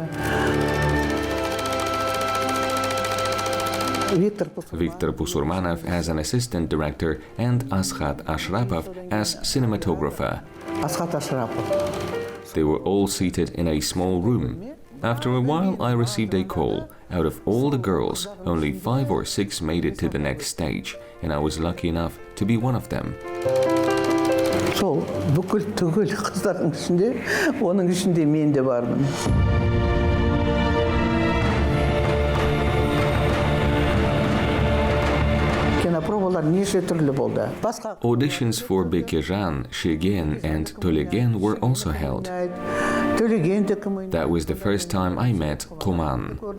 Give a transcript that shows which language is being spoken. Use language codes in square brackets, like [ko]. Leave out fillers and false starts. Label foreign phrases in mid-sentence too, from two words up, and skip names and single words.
[en] Viktor Busurmanov as an assistant director and Ashat Ashrapov as cinematographer. They were all seated in a small room. After a while, I received a call. Out of all the girls, only 5 or 6 made it to the next stage, and I was lucky enough to be one of them. [kk] Сол бүкіл түгел қыздардың ішінде, оның ішінде мен де бармын. [en] Auditions for Bekejan, Shegen, and Tolegen were also held. That was the first time I met Kuman.